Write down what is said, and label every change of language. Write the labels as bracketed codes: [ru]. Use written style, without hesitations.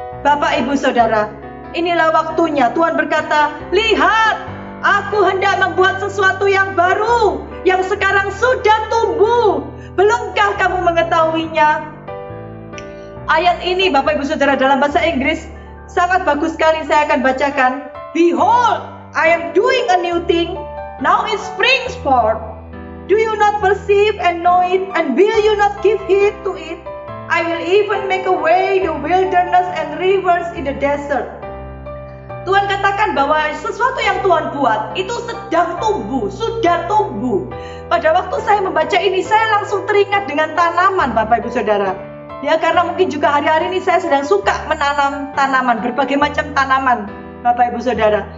[id] Bapak, Ibu, Saudara, inilah waktunya. Tuhan berkata, lihat, aku hendak membuat sesuatu yang baru, yang sekarang sudah tumbuh. Belumkah kamu mengetahuinya? Ayat ini, Bapak, Ibu, Saudara, dalam bahasa Inggris sangat bagus sekali. Saya akan bacakan. [en] Behold, I am doing a new thing. Now it springs forth. Do you not perceive and know it? And will you not give heed to it? I will even make a way in the wilderness and rivers in the desert. [id] Tuhan katakan bahwa sesuatu yang Tuhan buat itu sedang tumbuh, sudah tumbuh. Pada waktu saya membaca ini, saya langsung teringat dengan tanaman, Bapak, Ibu, Saudara. Ya, karena mungkin juga hari-hari ini saya sedang suka menanam tanaman, berbagai macam tanaman, Bapak, Ibu, Saudara.